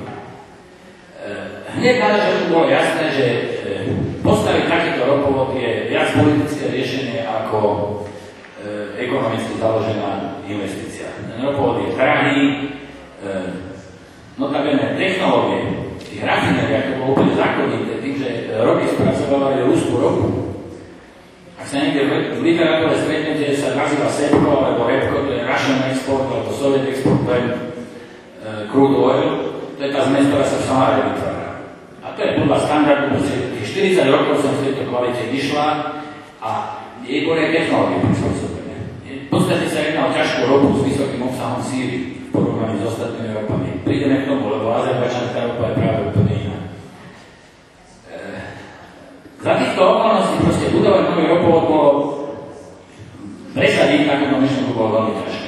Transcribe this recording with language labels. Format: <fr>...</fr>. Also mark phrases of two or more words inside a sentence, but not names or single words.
<sk>Hneď na začiatku bolo jasné, že postaviť takýto ropovod je viac politické riešenie ako ekonomicky založená investícia. Ten ropovod je drahý, notabene technológie, tých rafinérií, ako bolo úplne zákonité, tým, že roky spracovávali ruskú ropu. Ak sa niekde v literatúre stretnete, sa nazýva SEPCO alebo REPCO, to je</sk> <en>Russian Export</en> <sk>alebo</sk> <en>Soviet Export Plan Crude Oil,</en> <sk>to je tá zmes, ktorá sa v Samáre vytvára. A to je podľa standardu, tých 40 rokov som v tejto kvalite vyšla a jej boli aj technológie prispôsobené. V podstate sa jedná o ťažkú ropu s vysokým obsahom síry v porovnaní s ostatnými ropami. Prídeme k tomu, lebo azerbajdžanská ropa je práve úplne iná. Za týchto okolností proste budovať nový ropovod bolo presadiť takúto myšlenku bolo veľmi ťažké.</sk>